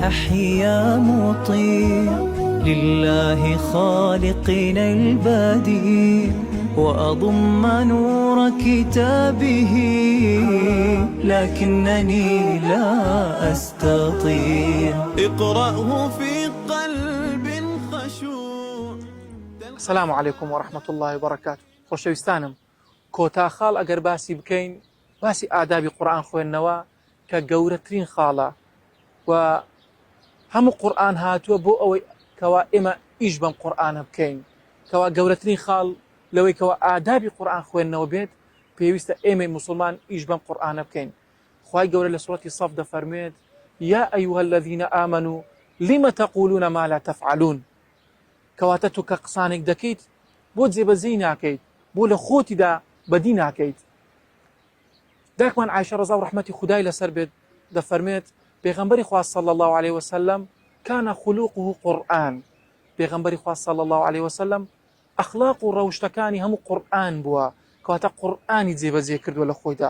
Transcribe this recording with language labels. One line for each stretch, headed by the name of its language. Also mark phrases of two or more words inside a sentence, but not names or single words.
Arabic: أحيا مطيع لله خالقنا البديع وأضم نور كتابه لكنني لا أستطيع اقرأه في قلب خشوع. السلام عليكم ورحمة الله وبركاته.
Central Kurdish: خۆشەویستانم، کۆتا خاڵ ئەگەر باسی بکەین، باسی ئادابی قورئان خوێندنەوە کە گەورەترین خاڵە و هەموو قورئان هاتووە بۆ ئەوەی کەوا ئێمە ئیش بەم قورئانە بکەین، کەوا گەورەترین خاڵ لەوەی کەوا ئادابی قورئان خوێندنەوە بێت، پێویستە ئێمە موسڵمان ئیش بەم قورئانە بکەین. خوای گەورە لە سوورەتی صەف دەفەرمێت:
Arabic: یا ئەیها الذین آمنوا لم تقولون ما لا تفعلون.
Central Kurdish: کەواتە تۆ کە قسانێک دەکەیت بۆ جێبەجێی ناکەیت، بۆ لە خۆتیدا بەدی ناکەیت. دایکمان عایشە ڕەزا و ڕەحمەتی خودای لەسەر بێت دەفەرمێت پێغەمبەری خوا
Arabic: صلی الله علیه وسلم كان خلوقه قورئان.
Central Kurdish: پێغەمبەری خوا
Arabic: صلی الله علیه وسلم
Central Kurdish: ئەخلاق و ڕەوشتەکانی هەموو قورئان بووە، کەواتە قورئانی جێبەجێ کردووە لە خۆیدا.